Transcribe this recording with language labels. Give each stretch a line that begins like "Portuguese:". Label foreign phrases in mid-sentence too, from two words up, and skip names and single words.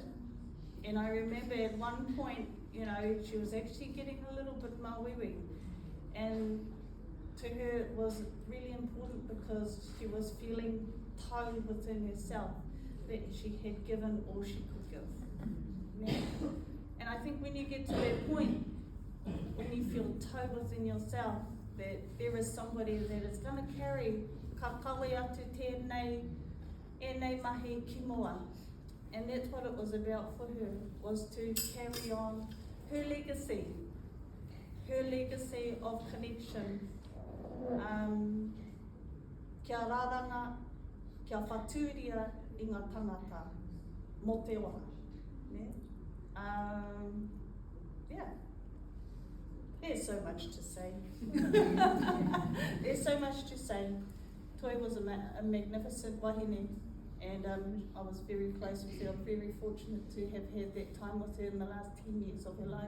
English: And I remember at one point, you know, she was actually getting a little bit mawiri, and to her it was really important because she was feeling tied within herself that she had given all she could give. Yeah. And I think when you get to that point, when you feel tied within yourself, that there is somebody that is going to carry
Māori: ka kawe atu tēnei, ēnei mahi ki mua.
English: And that's what it was about for her, was to carry on her legacy of connection.
Māori: Kia rāranga, kia whātūria i ngā tangata, mō te wā.
English: Yeah. There's so much to say. There's so much to say. Toi was a magnificent wahine, and I was very close with her. I'm very fortunate to have had that time with her in the last 10 years of her life.